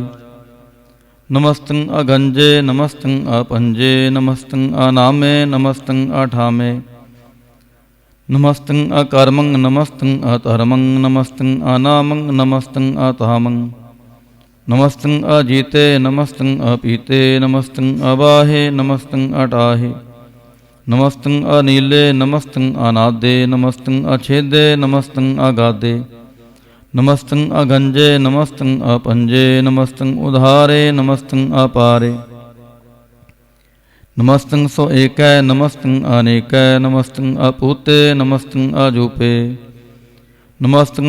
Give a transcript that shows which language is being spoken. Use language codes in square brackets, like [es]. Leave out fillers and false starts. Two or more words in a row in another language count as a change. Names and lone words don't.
[bra] ਨਮਸਤੰ ਅਗੰਜੇ ਨਮਸਤੰ ਆਪੰਜੇ, ਨਮਸਤੰ ਅਨਾਮੇ ਨਮਸਤੰ ਅਠਾਮੇ। ਨਮਸਤੰ ਅਕਰਮੰ ਨਮਸਤੰ ਅਧਰਮੰ, ਨਮਸਤੰ ਅਨਾਮੰ ਨਮਸਤੰ ਅਤਾਮੰ। ਨਮਸਤੰ ਅਜੀਤੇ ਨਮਸਤੰ ਅਪੀਤੇ, ਨਮਸਤੰ ਅਬਾਹੇ ਨਮਸਤੰ ਅਟਾਹੇ। नमस्तं अनीले नमस्तं अनादे नमस्तं अछेदे नमस्तं अगाधे नमस्तं अगंजे नमस्तं अपंजे नमस्तं उधारे नमस्तं अपारे नमस्तं सो एकै नमस्तं अनेकै नमस्तं अपूते नमस्तं अजूपे नमस्तं